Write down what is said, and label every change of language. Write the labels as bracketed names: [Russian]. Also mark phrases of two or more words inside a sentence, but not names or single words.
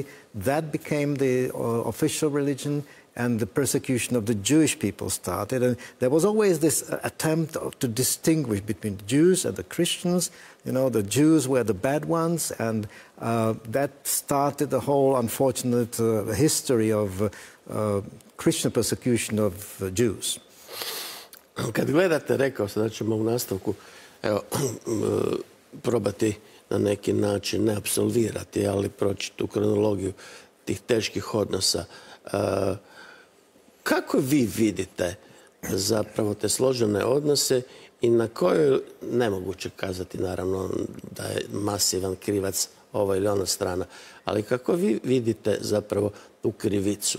[English] That became the official religion, and the persecution of the Jewish people started. And there was always this attempt to distinguish between the Jews and the Christians. You know, the Jews were the bad ones, and that started the whole unfortunate history of Christian persecution of Jews. [Croatian] Kad gledate, rekao sam da ćemo u nastavku probati na neki način, ne apsolvirati, ali proći tu kronologiju tih teških odnosa. Kako vi vidite zapravo te složene odnose i na kojoj, nemoguće kazati naravno da je masivan krivac ova ili ona strana, ali kako vi vidite zapravo tu krivicu?